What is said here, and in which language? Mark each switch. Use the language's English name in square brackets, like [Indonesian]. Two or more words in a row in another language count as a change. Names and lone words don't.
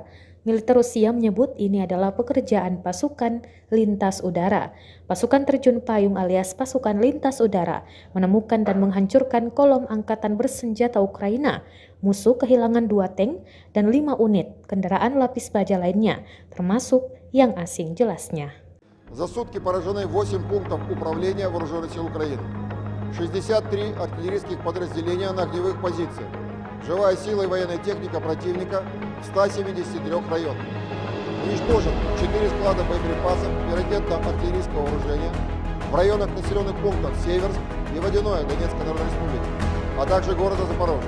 [Indonesian] Militer Rusia menyebut ini adalah pekerjaan pasukan lintas udara. Pasukan terjun payung alias pasukan lintas udara menemukan dan menghancurkan kolom angkatan bersenjata Ukraina. Musuh kehilangan 2 tank dan 5 unit kendaraan lapis baja lainnya, termasuk yang asing jelasnya. [Russian] За сутки поражены 8 пунктов управления Вооруженных сил Украины, 63 артиллерийских подразделения на огневых позициях, живая сила и военная техника противника в 173 районах. Уничтожен 4 склада боеприпасов приоритетно-артиллерийского вооружения в районах населенных пунктов Северск и Водяное Донецкой Народной Республики, а также города Запорожье.